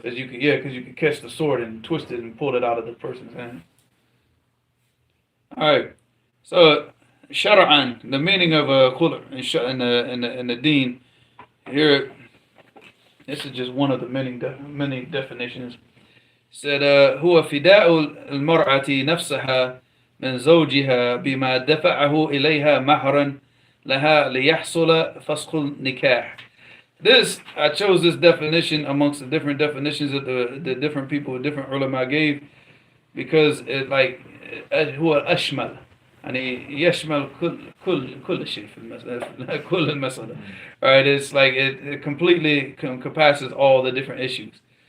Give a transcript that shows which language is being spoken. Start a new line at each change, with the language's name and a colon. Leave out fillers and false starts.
English: Because you can catch the sword and twist it and pull it out of the person's hand. All right. So shara'an, the meaning of khul' in the deen here. This is just one of the many definitions.
Arabic: Said هو فداء المرأة نفسها من زوجها بما دفعه إليها مهرا لها ليحصل فسخ النكاح.
English: This, I chose this definition amongst the different definitions that the different people with different ulama gave, because it like
Arabic: هو أشمل يعني يشمل كل شيء في المسألة كل المسألة.
English: Alright, it's like it completely encompasses all the different issues.